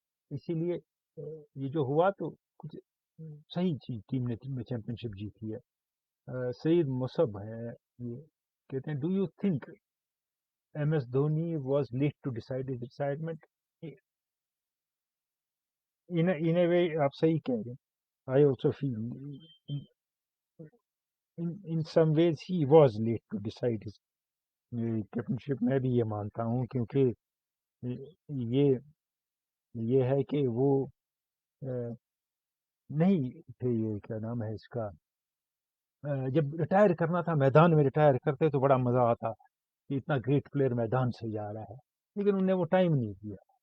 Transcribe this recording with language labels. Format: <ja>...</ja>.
<ur>اسی لیے یہ جو ہوا تو کچھ صحیح چیز, ٹیم نے چیمپئن شپ جیتی ہے.</ur> <en>سعید مصب ہے,</en> <ur>یہ کہتے ہیں</ur> <en>Do you think M S Dhoni was late to decide his retirement. In a way</en> <ur>آپ صحیح کہہ رہے ہیں.</ur> <en>I also feel in some ways he was late to decide his captainship.</en> <ur>میں بھی یہ مانتا ہوں, کیونکہ یہ ہے کہ وہ نہیں تھے, یہ کیا نام ہے اس کا, جب ریٹائر کرنا تھا میدان میں ریٹائر کرتے تو بڑا مزہ آتا کہ اتنا گریٹ پلیئر میدان سے جا رہا ہے, لیکن انہوں نے وہ ٹائم نہیں دیا.</ur>